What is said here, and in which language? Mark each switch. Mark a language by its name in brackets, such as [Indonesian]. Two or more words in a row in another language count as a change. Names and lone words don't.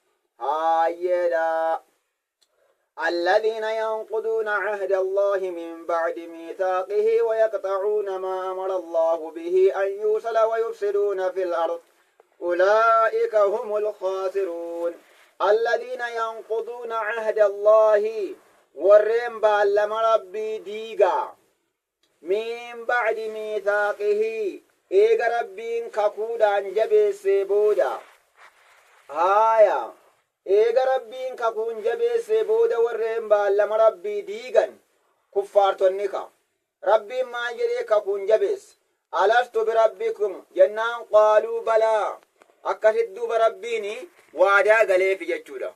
[Arabic] هايدا الذين ينقضون عهد الله من بعد ميثاقه ويقطعون ما أمر الله به أن يوصل ويفسدون في الأرض أولئك هم الخاسرون الذين ينقضون عهد الله [Oromo] warreen baallama rabbii diigaa [Arabic] من بعد ميثاقه [Oromo] eega rabbiin kakuudhaan jabeessee booda haaya eega rabbiin kakuun jabeessee booda warreen baallama rabbii diigan kuffaartonni ka rabbiin maal jedhee kakuun jabeesse [Arabic] ألست بربكم [Oromo] jennaan [Arabic] قالوا بلى [Oromo] akkasit duuba rabbiin waadaa galeefi jechuudha.